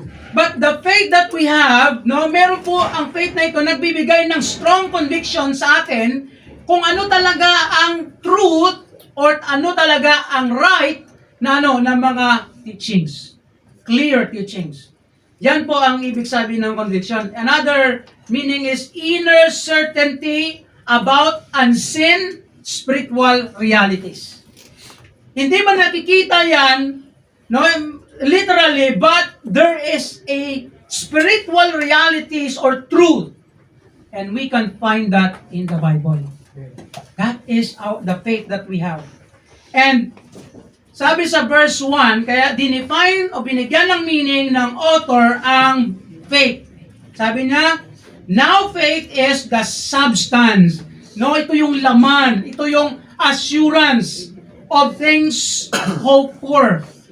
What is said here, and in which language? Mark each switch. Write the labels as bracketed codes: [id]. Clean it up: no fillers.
[tl] But the faith that we have, no, meron po ang faith na ito nagbibigay ng strong conviction sa atin kung ano talaga ang truth or ano talaga ang right na na mga teachings. [en] Clear teachings. [tl] Yan po ang ibig sabihin ng conviction. [en] Another meaning is inner certainty about unseen spiritual realities. [tl] Hindi man nakikita yan, [en] no, literally, but there is a spiritual realities or truth. And we can find that in the Bible. That is the faith that we have. [tl] And sabi sa verse 1, kaya dinefine o binigyan ng meaning ng author ang faith. Sabi niya, [en] now faith is the substance. [tl] No, ito yung laman, ito yung [en] assurance of things hoped for.